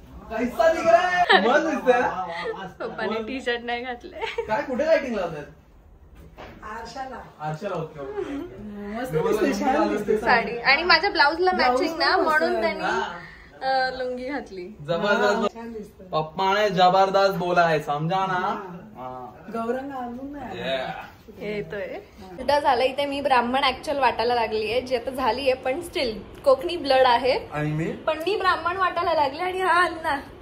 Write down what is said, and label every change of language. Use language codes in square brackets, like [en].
[hi] कैसा दिख रहा है, [mr] मस्त दिसतंय। पप्पाने टी शर्ट नाही घातले, काय कुठे लाइटिंग लावतात? आरशाला ओके, साडी आणि माझ्या ब्लाउजला मॅचिंग ना, म्हणून त्यांनी लुंगी घातली. [hi] जबरदस्त पप्पा ने जबरदस्त बोला है, [mr] समजा ना. गौरंग आणून येतोय. सुद्धा झालं इथे मी ब्राह्मण ऍक्च्युअल वाटायला लागलीये, जी आता झालीये, पण स्टील कोकणी ब्लड आहे. आणि मी पण मी ब्राह्मण वाटायला लागली आणि हा अण्णा.